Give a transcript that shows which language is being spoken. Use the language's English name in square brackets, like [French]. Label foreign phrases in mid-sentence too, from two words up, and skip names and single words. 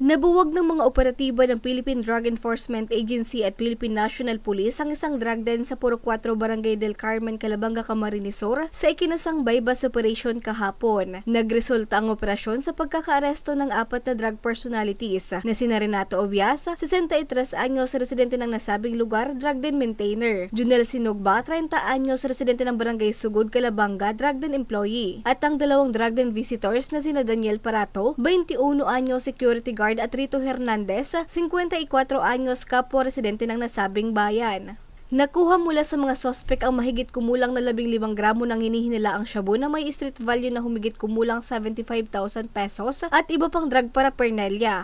[Filipino] Nabuwag ng mga operatiba ng Philippine Drug Enforcement Agency at Philippine National Police ang isang [English] drug den [Filipino] sa Puro 4 Barangay del Carmen, Calabanga, Camarines Sur sa ikinasang [English] bypass operation [Filipino] kahapon. Nagresulta ang operasyon sa pagkakaaresto ng 4 na [English] drug personalities [Filipino] na sina Renato Obias, 63 anyos, residente ng nasabing lugar, [English] drug den maintainer; [Filipino] Junel Sinugba, 30 anyos, residente ng Barangay Sugod, Calabanga, [English] drug den employee; [Filipino] at ang 2 [English] drug den visitors [Filipino] na sina Daniel Parato, 21 anyos, [English] security guard, [Filipino] at Rito Hernandez, 54 anyos, kapwa residente ng nasabing bayan. Nakuha mula sa mga sospek ang mahigit kumulang na 15 gramo ng hinihinalaang shabu na may [English] street value [Filipino] na humigit kumulang 75,000 pesos at iba pang [English] drug paraphernalia.